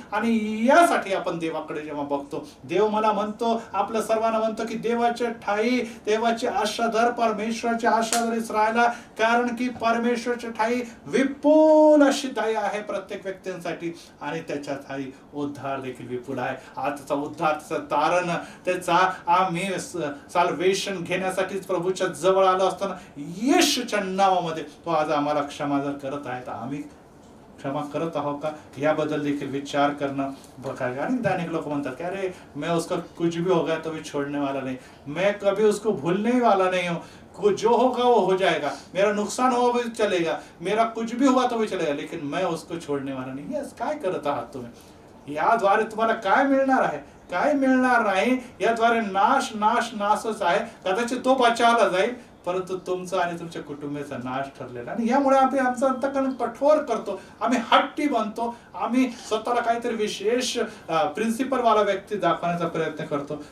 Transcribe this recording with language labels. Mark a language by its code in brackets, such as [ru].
[mr] आणि यासाठी आपण देवाकडे जेव्हा बघतो, देव मला म्हणतो, आपल्या सर्वांना म्हणतो की देवाच्या ठाई देवाची आशा धर, परमेश्वराची आशा धर इस्रायला, कारण की परमेश्वराच्या ठाई विपुल अशी दया आहे प्रत्येक व्यक्तींसाठी आणि त्याच्या ठाई उद्धार देखील विपुल आहे. आजचा उद्धार, त्याचं तारण, त्याचा आम्ही साल्वेशन घेण्यासाठी प्रभूच्या जवळ आलो असताना येशूच्या नावामध्ये तो आज आम्हाला क्षमा जर करत आहे तर आम्ही क्षमा करत आहो का याबद्दल देखील विचार करणं बघा. आणि अनेक लोक म्हणतात की अरे [hi] मैं उसका कुछ भी हो गया तो भी छोड़ने वाला नहीं, मैं कभी उसको भूलने वाला नहीं हूँ, जो होगा वो हो जाएगा, मेरा नुकसान हुआ भी चलेगा, मेरा कुछ भी हुआ तो भी चलेगा, लेकिन मैं उसको छोड़ने वाला नहीं. [mr] यस, काय करत आहात तुम्ही? याद्वारे तुम्हाला काय मिळणार आहे? काय मिळणार नाही. याद्वारे नाशच आहे. कदाचित तो बचावला जाईल, परंतु तुमचा आणि तुमच्या कुटुंबाचा नाश ठरलेला. आणि यामुळे आम्ही आमचं अंतकरण कठोर करतो, आम्ही हट्टी बनतो, आम्ही स्वतःला काहीतरी विशेष प्रिन्सिपल वाला व्यक्ती दाखवण्याचा प्रयत्न करतो.